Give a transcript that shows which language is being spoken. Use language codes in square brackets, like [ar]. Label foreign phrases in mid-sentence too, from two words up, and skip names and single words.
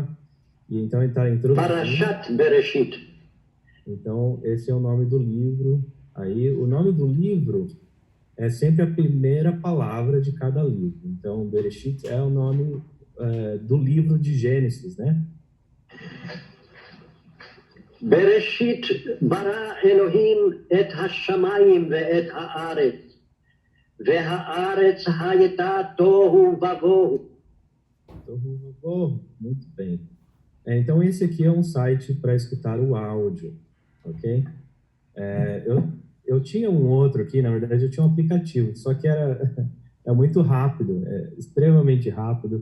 [pt] E então ele está introduzindo. [he] פרשת בראשית. [pt] Então, esse é o nome do livro. Aí, o nome do livro é sempre a primeira palavra de cada livro. Então, Bereshit é o nome do livro de Gênesis, né? [he] בראשית ברא אלהים את השמים ואת הארץ. והארץ היתה תהו ובהו. [pt] Muito bem. Então, esse aqui é um site para escutar o áudio, ok? Eu tinha um outro aqui, na verdade, eu tinha um aplicativo, só que é muito rápido, extremamente rápido.